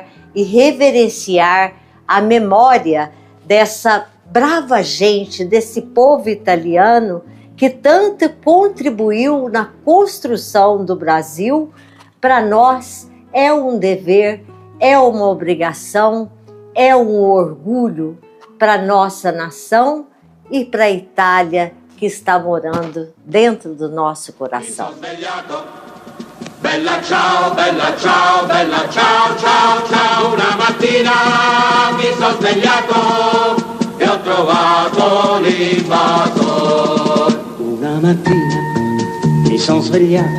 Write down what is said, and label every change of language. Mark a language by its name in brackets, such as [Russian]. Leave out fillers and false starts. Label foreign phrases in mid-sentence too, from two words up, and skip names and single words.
[Portuguese] e reverenciar a memória dessa brava gente, desse povo italiano que tanto contribuiu na construção do Brasil, para nós é um dever, é uma obrigação, é um orgulho para a nossa nação e para a Itália que está morando dentro do nosso coração. [Italian] Bella ciao, bella ciao, bella ciao, ciao, ciao. Una mattina mi sono svegliato e ho trovato l'invasor. Una mattina mi sono svegliato.